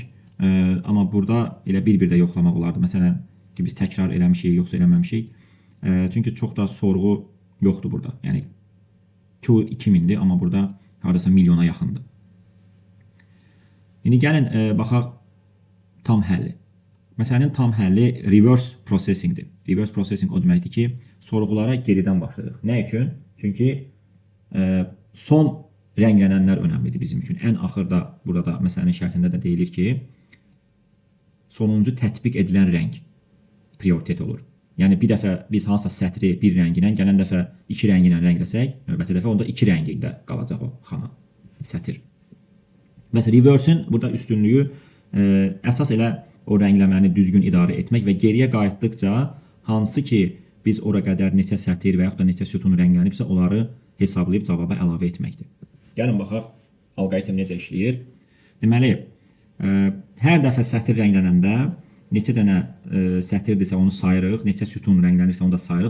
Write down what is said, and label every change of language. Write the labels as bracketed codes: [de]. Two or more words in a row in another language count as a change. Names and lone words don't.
[az] Amma burada elə bir-bir də yoxlamaq olardı. Məsələn, ki biz təkrar eləmişik, yoxsa eləməmişik. Çünki çox da sorğu yoxdur burada. Yəni, Q 2000'dir, amma burada haradasa milyona yaxındır. İndi gəlin, baxaq tam həlli. Məsələnin tam həlli reverse processingdir. [en] Reverse processing [az] o deməkdir ki, sorğulara geridən başlayırıq. Nə üçün? Çünki son rənglənənlər önəmlidir bizim üçün. Ən axırda burada məsələnin şərtində də deyilir ki, sonuncu tətbiq edilən rəng prioritet olur. Yəni bir dəfə biz hansısa sətri bir rənginə, gələn dəfə iki rənginə rəngləsək, növbəti dəfə onda iki rəngində qalacaq o xana, sətir. Məsələn, reverse-in burada üstünlüyü əsas elə o rəngləməni düzgün idarə etmək və geriyə qayıtdıqca hansı ki biz ora qədər neçə sətir və yaxud da neçə sütun rənglənibsə onları hesablayıb cavaba əlavə etməkdir. Gəlin baxaq, alqoritm necə işləyir. Deməli, hər dəfə sətir rənglənəndə neçə dənə sətirdirsə onu sayırıq, neçə sütun rənglənirsə onu da sayırıq.